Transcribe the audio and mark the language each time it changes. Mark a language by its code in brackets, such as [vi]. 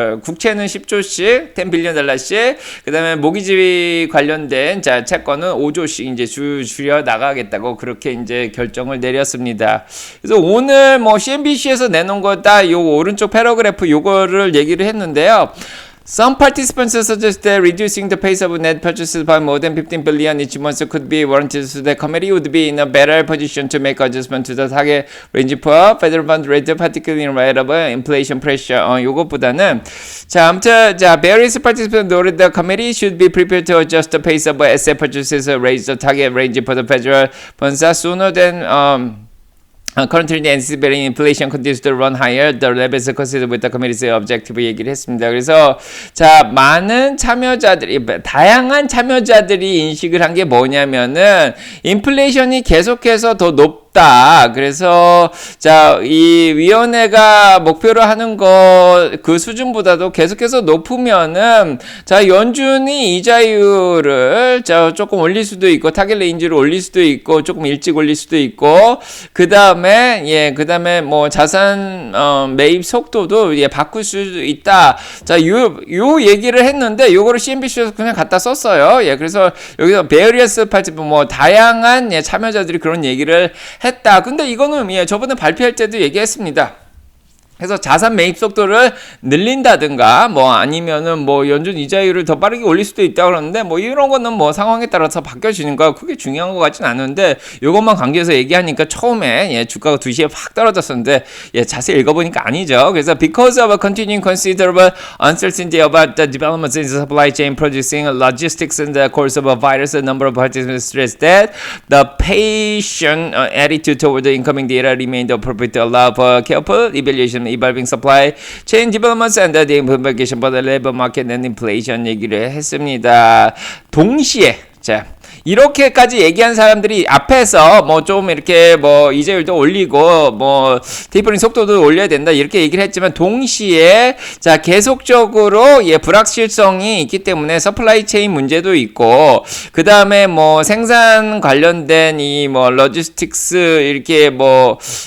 [ko] 국채는 10조씩 10 빌리언 달러씩 그다음에 모기지 관련된 채권은 5조씩 이제 줄여 나가겠다고 그렇게 이제 결정을 내렸습니다. 그래서 오늘 뭐 CNBC에서 내놓은 거다 요 오른쪽 패러그래프 요거를 얘기를 했는데요. [en] Some participants suggest that reducing the pace of net purchases by more than 15 billion each month could be warranted, so the committee would be in a better position to make adjustment to the target range for federal fund rate, particularly in light of inflation pressure. [ko] 요것보다는 아무튼 [en] various participants noted the committee should be prepared to adjust the pace of asset purchases, raise the target range for the federal funds sooner than currently anticipating inflation continues to run higher. The levels considered with the committee's objective [ko] 얘기를 했습니다. 그래서 많은 참여자들이 다양한 참여자들이 인식을 한 게 뭐냐면은 인플레이션이 계속해서 더 높다. 그래서 이 위원회가 목표로 하는 그 수준보다도 계속해서 높으면은 연준이 이자율을 조금 올릴 수도 있고 타겟 레인지를 올릴 수도 있고 조금 일찍 올릴 수도 있고 그다음에 뭐 자산 매입 속도도 바꿀 수도 있다. 요 얘기를 했는데 요거를 CNBC에서 그냥 갖다 썼어요. 그래서 여기서 various participants 뭐 다양한 참여자들이 그런 얘기를 했다. 근데 이거는 저번에 발표할 때도 얘기했습니다. 그래서 자산 매입 속도를 늘린다든가 뭐 아니면은 뭐 연준 이자율을 더 빠르게 올릴 수도 있다 그러는데 뭐 이런 거는 뭐 상황에 따라서 바뀌어지는 거 크게 중요한 것 같진 않은데 요것만 강조해서 얘기하니까 처음에 주가가 2시에 확 떨어졌었는데 자세히 읽어보니까 아니죠. 그래서 [en] because of a continuing considerable uncertainty about the developments in the supply chain producing logistics in the course of a virus, a number of participants stressed that the patient attitude toward the incoming data remained appropriate to allow for careful evaluation evolving supply chain developments and the implication for the labor market and inflation [ko] 얘기를 했습니다. 동시에 이렇게까지 얘기한 사람들이 앞에서 뭐 좀 이렇게 뭐 이자율도 올리고 뭐 테이퍼링 속도도 올려야 된다 이렇게 얘기를 했지만 동시에 계속적으로 불확실성이 있기 때문에 서플라이 체인 문제도 있고 그 다음에 뭐 생산 관련된 이 뭐 로지스틱스 이렇게 뭐